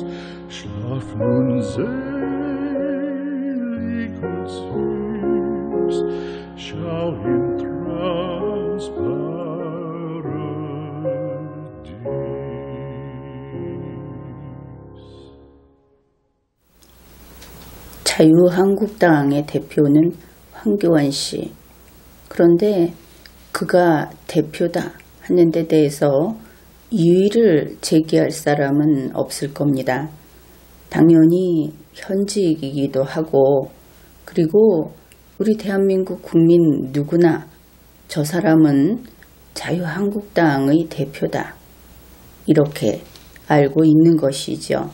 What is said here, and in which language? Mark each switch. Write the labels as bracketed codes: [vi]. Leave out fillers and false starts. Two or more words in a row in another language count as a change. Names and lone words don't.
[de] Schlaf nun selig und süß, schau im Traumsparadies. [ko] 자유한국당의 대표는 황교안 씨. 그런데 그가 대표다 하는 데 대해서 이의를 제기할 사람은 없을 겁니다. 당연히 현직이기도 하고, 그리고 우리 대한민국 국민 누구나 저 사람은 자유한국당의 대표다, 이렇게 알고 있는 것이죠.